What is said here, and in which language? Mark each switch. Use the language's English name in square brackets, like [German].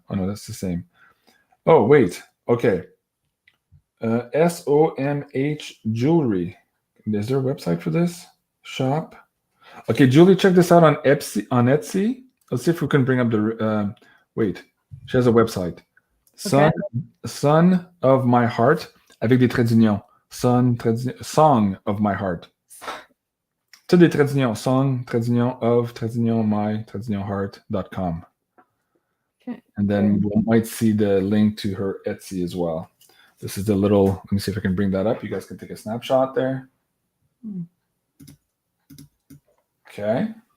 [English] Oh no, that's the same. Oh wait. Okay. SOMH Jewelry. Is there a website for this? Shop. Okay, Julie, check this out on Etsy. Let's see if we can bring up the. Wait, she has a website. Son of my heart [French] avec des traits d'union. [English] Song of my heart. [French] Toutes des traits d'union. Song, trait d'union of, trait d'union my, trait d'union heart.com. [English] Okay. And then we might see the link to her Etsy as well. This is the little, let me see if I can bring that up. You guys can take a snapshot there. Okay.